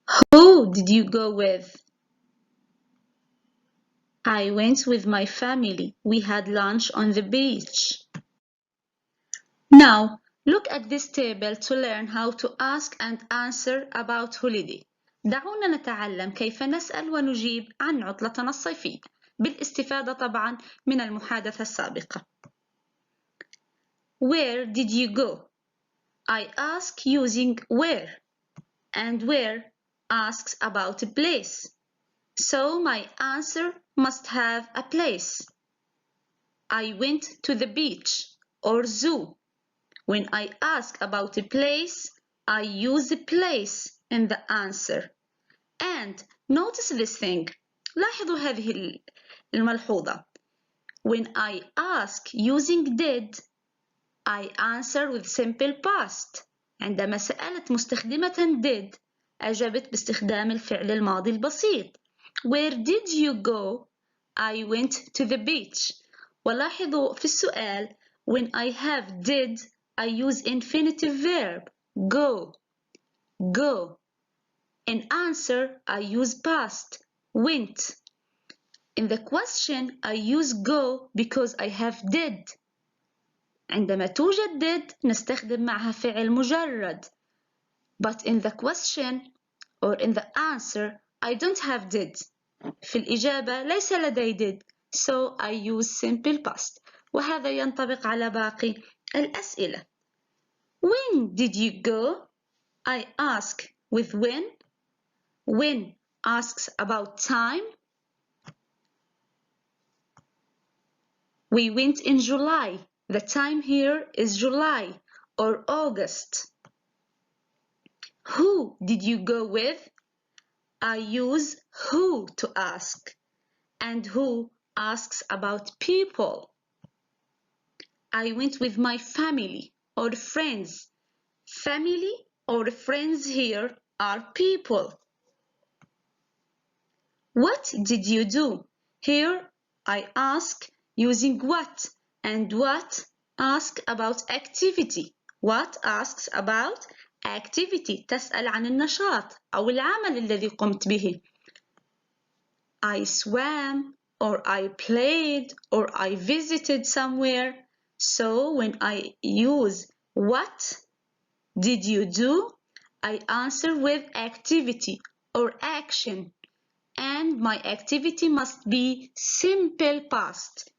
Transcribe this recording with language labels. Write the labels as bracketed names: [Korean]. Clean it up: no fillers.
[English] Who did you go with? I went with my family. We had lunch on the beach. Now, look at this table to learn how to ask and answer about holiday. [Arabic] دعونا نتعلم كيف نسأل ونجيب عن عطلتنا الصيفية بالاستفادة طبعا من المحادثة السابقة. [English] Where did you go? I ask using where, and where asks about a place. So my answer must have a place. I went to the beach or zoo. When I ask about a place, I use the place in the answer. And notice this thing. [Arabic] لاحظوا هذه الملحوظة. [English] When I ask using did, I answer with simple past. [Arabic] عندما سألت مستخدمة did، أجبت باستخدام الفعل الماضي البسيط. [English] Where did you go? I went to the beach. [Arabic] ولاحظوا في السؤال [English] when I have did, I use infinitive verb go. Go. In answer, I use past went. In the question, I use go because I have did. [Arabic] عندما توجد did نستخدم معها فعل مجرد. [English] But in the question or in the answer, I don't have did. [Arabic] في الإجابة ليس لدي did. [English] So I use simple past. [Arabic] وهذا ينطبق على باقي الأسئلة. [English] When did you go? I ask with when. When asks about time. We went in July. The time here is July or August. Who did you go with? I use who to ask. And who asks about people. I went with my family or friends. Family or friends here are people. What did you do? Here I ask using what, and what ask about activity. What asks about activity. [Arabic] تسأل عن النشاط أو العمل الذي قمت به. [English] I swam, or I played, or I visited somewhere. So when I use what did you do, I answer with activity or action. And my activity must be simple past.